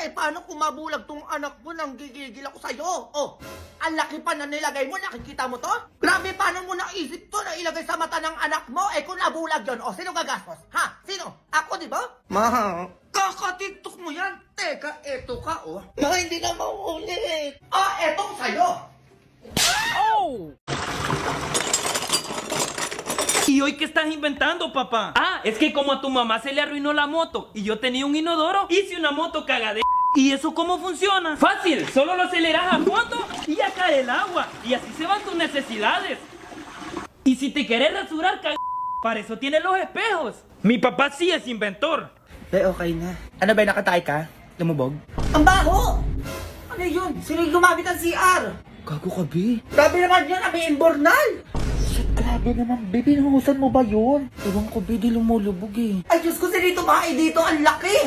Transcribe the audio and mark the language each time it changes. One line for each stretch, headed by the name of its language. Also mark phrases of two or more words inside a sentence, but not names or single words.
Filipino: Paano kung mabulag tong anak mo nang gigigil ako sa'yo? Oh, ang laki pa na nilagay mo. Nakikita mo to? Grabe, paano mo naisip to na ilagay sa mata ng anak mo? Kung nabulag yun, sino gagastos? Ha? Sino? Ako, di ba? Ma. Kakatiktok mo yan. Teka, eto ka, oh. Ma, hindi na maulit. Etong sa'yo.
Spanish: ¿Y hoy qué estás inventando, papá? Ah, es que como a tu mamá se le arruinó la moto y yo tenía un inodoro, hice una moto cagadera. ¿Y eso cómo funciona? Fácil, solo lo aceleras a fondo y ya cae el agua. Y así se van tus necesidades. Y si te quieres rasurar, para eso tienes los espejos. Mi papá sí es inventor.
Filipino: Okay na. Ano ba, nakatay ka? Lumubog? Ang baho! Ano yun? Sino yung gumamit ng CR? Gago ka, B. Grabe naman yun, may imbornal! Shit, grabe naman, B. Binuhusan mo ba yun? Ewan ko, B. Di lumulubog, eh. Ay, Diyos ko, sinito dito, ang laki!